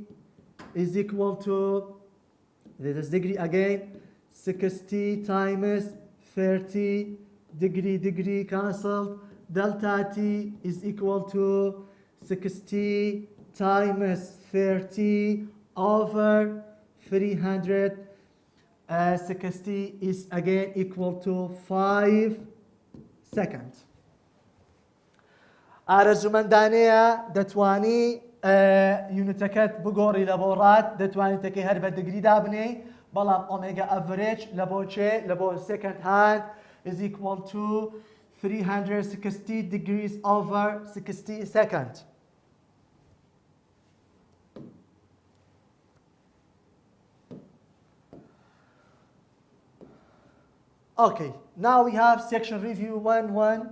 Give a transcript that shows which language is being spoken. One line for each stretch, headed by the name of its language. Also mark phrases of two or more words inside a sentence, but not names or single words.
English: is equal to, this is degree again, 60 times 30 degree cancelled, delta t is equal to 60 times 30 over 360 is again equal to 5 seconds.
Central Kurdish: ئارەزومەندانەیە دەتوانی یونتەکەت بگۆڕی لە بۆ ڕات، دەتوانی تەکەی هەر بە دگری دابنێ، بەڵام
English: omega average
Central Kurdish: لە بۆ چێ؟ لە بۆ
English: second hand is equal to 360 degrees over 60 seconds. Okay, now we have section review 1.1.